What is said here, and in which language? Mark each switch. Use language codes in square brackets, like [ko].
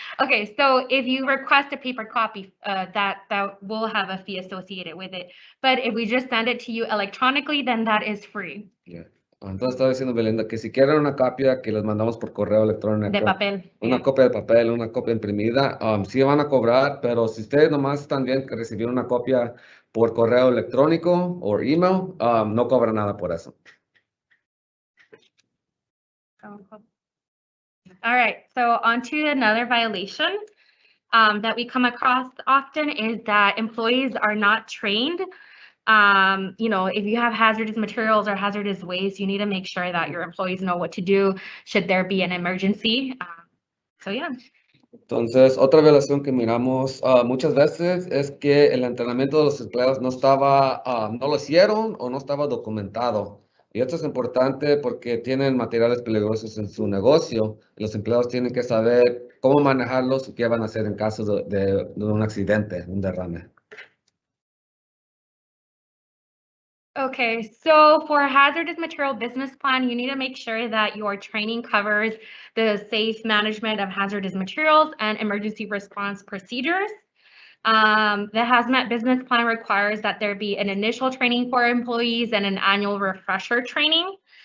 [en] Okay, so if you request a paper copy, that will have a fee associated with it. But if we just send it to you electronically, then that is free. Yeah. [es] Entonces estaba diciendo Belinda que si quieren una copia que les mandamos por correo electrónico. De papel. Una copia de papel, una copia imprimida, sí van a cobrar, pero si ustedes nomás están bien que recibieron una copia por correo electrónico o email, no cobran nada por eso. [en] All right, so on to another violation that we come across often is that employees are not trained. If you have hazardous materials or hazardous waste, you need to make sure that your employees know what to do should there be an emergency. So yeah. [es] Entonces, otra violación que miramos muchas veces es que el entrenamiento de los empleados no lo hicieron o no estaba documentado. Y esto es importante porque tienen materiales peligrosos en su negocio. Los empleados tienen que saber cómo manejarlos y qué van a hacer en caso de un accidente, un derrame. [en] Okay, so for a hazardous material business plan, you need to make sure that your training covers the safe management of hazardous materials and emergency response procedures. The Hazmat business plan requires that there be an initial training for employees and an annual refresher training.